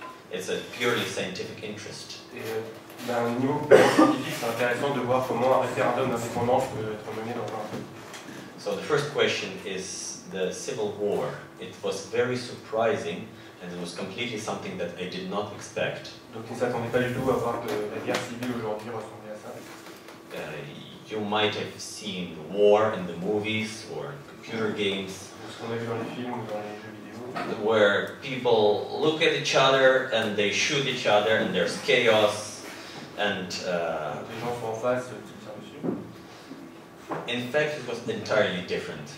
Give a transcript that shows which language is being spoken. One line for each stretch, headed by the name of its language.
English: It's a purely scientific interest.
French: Et d'un niveau scientifique, c'est intéressant de voir comment un référendum d'indépendance peut être mené dans un pays.
English: So the first question is the civil war. It was very surprising, and it was completely something that I did not expect.
French: Donc il ne s'attendait pas du tout à voir que la guerre civile aujourd'hui ressemblait à ça.
English: You might have seen the war in the movies or computer games,
French: Ce qu'on a vu dans les films ou dans les jeux vidéo.
English: where people look at each other and they shoot each other and there's chaos and
French: Les gens sont en face, qui tirent dessus.
English: in fact it was entirely different.